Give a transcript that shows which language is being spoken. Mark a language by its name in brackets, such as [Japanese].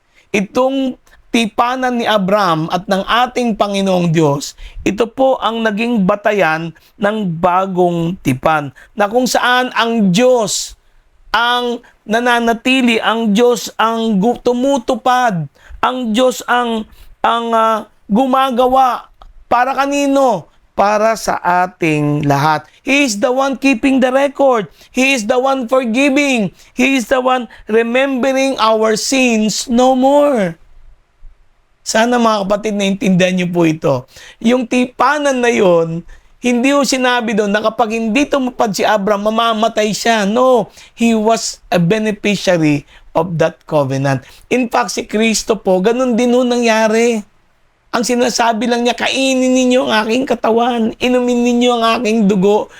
[Filipino] Itong tipanan ni Abraham at ng ating Panginoong Diyos, ito po ang naging batayan ng bagong tipan. Na kung saan ang Diyos ang nananatili, ang Diyos ang tumutupad, ang Diyos ang gumagawa. Para kanino? Para sa ating lahat. [English] He is the one keeping the record. He is the one forgiving. He is the one remembering our sins no more. [Filipino] Sana mga kapatid, naintindihan niyo po ito. Yung tipanan na yon, hindi ho sinabi doon na kapag hindi tumupad si Abraham, mamamatay siya. [English] No, he was a beneficiary of that covenant. In fact, [Filipino] si Kristo po, ganun din ho nangyari. Ang sinasabi lang niya, kainin ninyo ang aking katawan, inumin ninyo ang aking dugo.